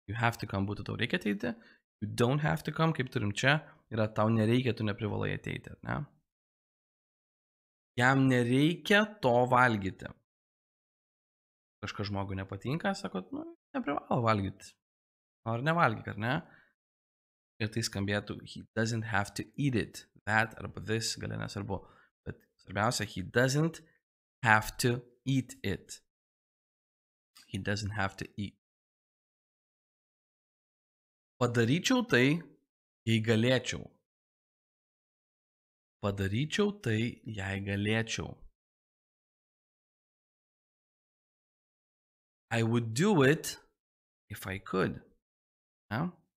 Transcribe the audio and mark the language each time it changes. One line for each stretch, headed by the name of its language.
English: You have to come
Lithuanian: būtų tau reikia ateiti.
English: You don't have to come,
Lithuanian: kaip turim čia, yra tau nereikia, tu neprivalai ateiti. Ne? Jam nereikia to valgyti. Kažkas žmogui nepatinka, sakot, nu, neprivalo valgyti. Ar nevalgyk, ar ne? Ir tai skambėtų,
English: he doesn't have to eat it. That
Lithuanian: arba
English: this,
Lithuanian: gali nesvarbu. Bet svarbiausia,
English: he doesn't have to eat it. He doesn't have to eat.
Lithuanian: Padaryčiau tai, jei galėčiau. Padaryčiau tai, jei galėčiau.
English: I would do it if I could. Yeah?